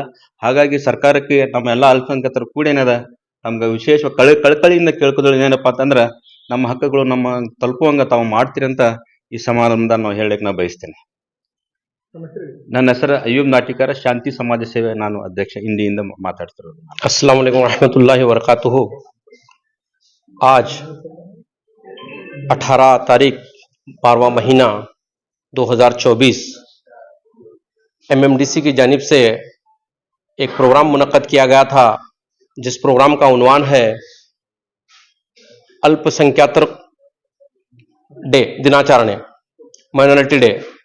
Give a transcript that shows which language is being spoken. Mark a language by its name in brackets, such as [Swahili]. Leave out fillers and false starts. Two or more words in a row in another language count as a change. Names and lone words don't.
[Kannada] ಹಾಗಾಗಿ ಸರ್ಕಾರಕ್ಕೆ ನಮ್ಮೆಲ್ಲ ಅಲ್ಪಸಂಖ್ಯಾತರು ಕೂಡಿ ಏನದ ನಮ್ಗೆ ವಿಶೇಷ ಕಳಕಳಿಯಿಂದ ಕೇಳ್ಕೋದ್ರಲ್ಲಿ ಏನಪ್ಪಾ ಅಂತಂದ್ರೆ, ನಮ್ಮ ಹಕ್ಕುಗಳು ನಮ್ಮ ತಲುಪುವಂಗ ತಾವು ಮಾಡ್ತೀರಿ ಅಂತ ಈ ಸಮಾರಂಭದ ನಾವು ಹೇಳಲಿಕ್ಕೆ ನಾ ಬಯಸ್ತೇನೆ. ನನ್ನ ಹೆಸರು ಅಯ್ಯೂಬ್ ನಾಟಿಕರ, ಶಾಂತಿ ಸಮಾಜ ಸೇವೆ, ನಾನು ಅಧ್ಯಕ್ಷ, ಇಂಡಿಯಿಂದ ಮಾತಾಡ್ತಿರೋದು. [Arabic] السلام عليكم رحمة الله وبركاته. [Urdu] آج 18 تاریخ 12واں مہینہ 2024 MMDC کی جانب سے ایک پروگرام منعقد کیا گیا تھا، جس پروگرام کا عنوان ہے الپسنکھیاتر ڈے، دناچرن، مائنارٹی ڈے.